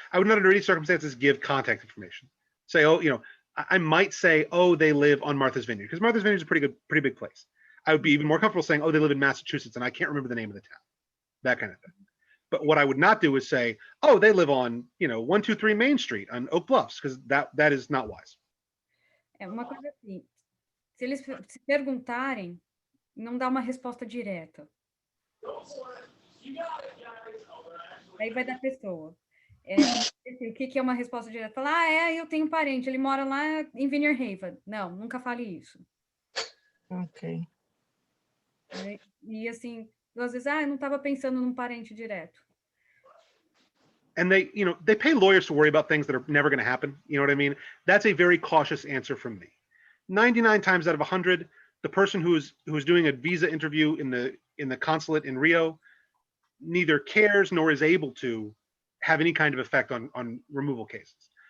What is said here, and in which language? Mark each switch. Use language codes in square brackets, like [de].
[en] I would not under any circumstances give contact information. Say, I might say, oh, they live on Martha's Vineyard, because Martha's Vineyard is a pretty big place. I would be even more comfortable saying, oh, they live in Massachusetts, and I can't remember the name of the town. That kind of thing. But what I would not do is say, oh, they live on, 123 Main Street on Oak Bluffs, because that is not wise. [pt] É uma coisa assim, se eles se perguntarem, não dá uma resposta direta. Aí vai da pessoa. O que é uma resposta direta? Falar, eu tenho um parente, ele mora lá em Vineyard Haven. Não, nunca fale isso. Ok. E assim, às vezes, eu não estava pensando num parente direto. [en] And they pay lawyers to worry about things that are never going to happen. You know what I mean? That's a very cautious answer from me. 99 times out of 100, the person who's doing a visa interview in the consulate in Rio neither cares nor is able to have any kind of effect on removal cases.